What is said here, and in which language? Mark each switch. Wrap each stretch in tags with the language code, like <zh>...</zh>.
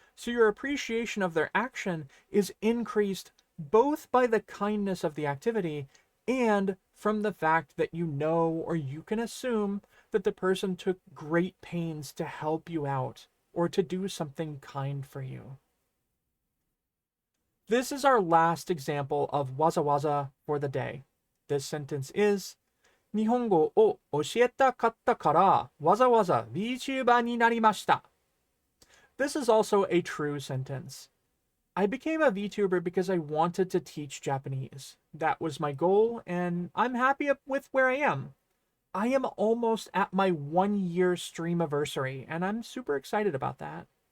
<en>So your appreciation of their action is increased both by the kindness of the activity and from the fact that you know or you can assume that the person took great pains to help you out or to do something kind for you. This is our last example of waza waza for the day. This sentence is,</en> <ja>日本語を教えたかったからわざわざ VTuber になりました.</ja> <en>This is also a true sentence. I became a VTuber because I wanted to teach Japanese. That was my goal, and I'm happy with where I am. I am almost at my 1-year streamiversary, and I'm super excited about that.</en>